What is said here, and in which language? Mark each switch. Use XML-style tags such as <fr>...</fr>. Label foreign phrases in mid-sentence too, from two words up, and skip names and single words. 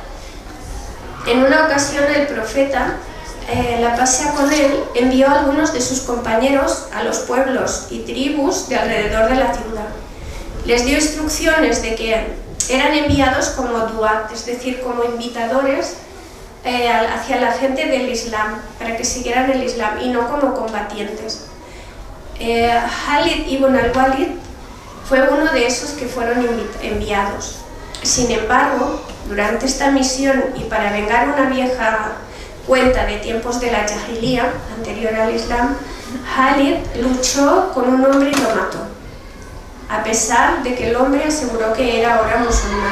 <es>En una ocasión el profeta, la pasea con él, envió a algunos de sus compañeros a los pueblos y tribus de alrededor de la ciudad. Les dio instrucciones de que eran enviados como duat, es decir, como invitadores hacia la gente del Islam, para que siguieran el Islam y no como combatientes. Khalid ibn al-Walid fue uno de esos que fueron enviados. Sin embargo, durante esta misión y para vengar una vieja cuenta de tiempos de la Jahiliya, anterior al Islam, Khalid luchó con un hombre y lo mató, a pesar de que el hombre aseguró que era ahora musulmán.</es>